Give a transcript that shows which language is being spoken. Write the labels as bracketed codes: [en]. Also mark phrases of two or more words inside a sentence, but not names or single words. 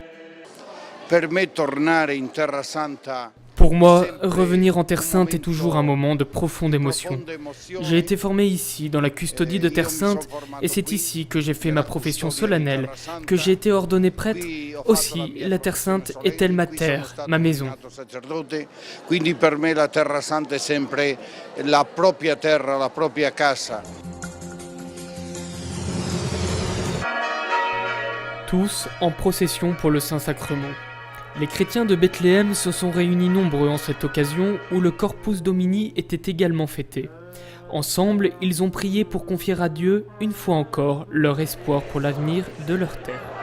[fr] Pour moi, revenir en Terre Sainte est toujours un moment de profonde émotion. J'ai été formé ici, dans la custodie de Terre Sainte, et c'est ici que j'ai fait ma profession solennelle, que j'ai été ordonné prêtre. Aussi, la Terre Sainte est-elle ma terre, ma maison. [it] Quindi per me la Terra Santa è sempre la propria terra, la propria casa. [fr] Tous en procession pour le Saint-Sacrement. Les chrétiens de Bethléem se sont réunis nombreux en cette occasion où le Corpus Domini était également fêté. Ensemble, ils ont prié pour confier à Dieu, une fois encore, leur espoir pour l'avenir de leur terre.